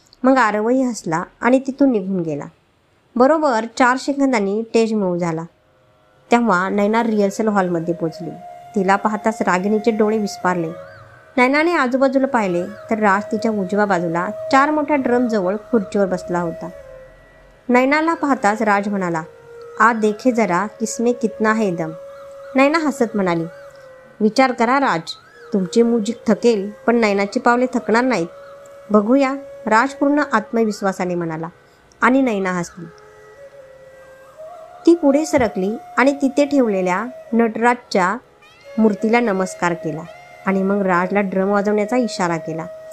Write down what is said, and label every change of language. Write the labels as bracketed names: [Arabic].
[Marathi] मग आरवही हसला आणि तिथून निघून गेला. बरोबर 4 सेकंदांनी स्टेज मूव्ह झाला. तेव्हा नैना रिहर्सल हॉलमध्ये पोचली. तिला पाहताच रागिणीचे डोळे विस्फारले. नैनाने आजूबाजूला पाहिले तर राज तिच्या उजव्या बाजूला 4 मोठ्या ड्रमजवळ खुर्चीवर बसला होता. नैनाला पाहताच राज म्हणाला, [Hindi] आ देखे जरा किसमें कितना है दम. [Marathi] नैना हसत म्हणाली, विचार करा राज, तुमचे म्युझिक थकेल पण नैनाची पावले थकणार नाहीत. बघूया, राज पूर्ण आत्मविश्वासाने म्हणाला आणि नैना हसली. ती पुढे सरकली आणि तिथे ठेवलेल्या नटराजच्या मूर्तीला नमस्कार केला आणि मग राजला ड्रम वाजवण्याचा इशारा केला.